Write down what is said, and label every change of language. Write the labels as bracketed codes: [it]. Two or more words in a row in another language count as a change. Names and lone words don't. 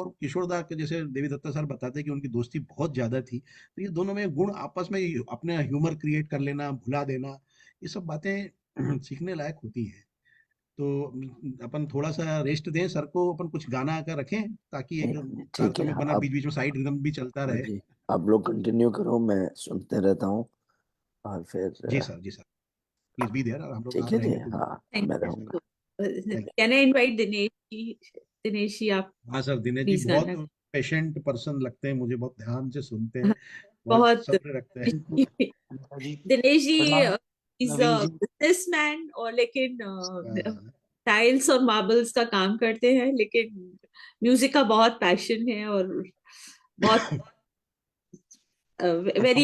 [hi] और किशोर दा के जैसे देवी दत्ता सर बताते हैं कि उनकी दोस्ती बहुत ज्यादा थी, तो ये दोनों में गुण आपस में अपने ह्यूमर क्रिएट कर लेना, भुला देना, ये सब बातें सीखने लायक होती हैं। तो अपन थोड़ा सा रेस्ट दें सर को, अपन कुछ गाना का रखें ताकि एक ताल ठीक है, समय बना, आप बीच बीच में साइड रिदम भी चलता हाँ रहे। जी, आप लोग कंटिन्यू करो, मैं सुनते रहता हूँ। और फिर जी सर, जी सर, [en] please be there, [hi] हम लोग ठीक आप है जी, रहेंगे तो हाँ Thank मैं you. रहूँगा। थैंक [en] Can I invite Dinesh ji? Dinesh ji, [hi] आप हाँ सर, दिनेश जी प्लीज बहुत गाना। [en] patient person [hi] लगते हैं मुझे, बहुत ध्यान से सुनते हैं, बहुत बहुत सब्र रखते हैं। जी दिनेश जी प्रणाम इज नवीन जी। बिजनेसमैन, और लेकिन हाँ, टाइल्स और मार्बल्स का काम करते हैं, लेकिन म्यूजिक का बहुत पैशन है और बहुत वेरी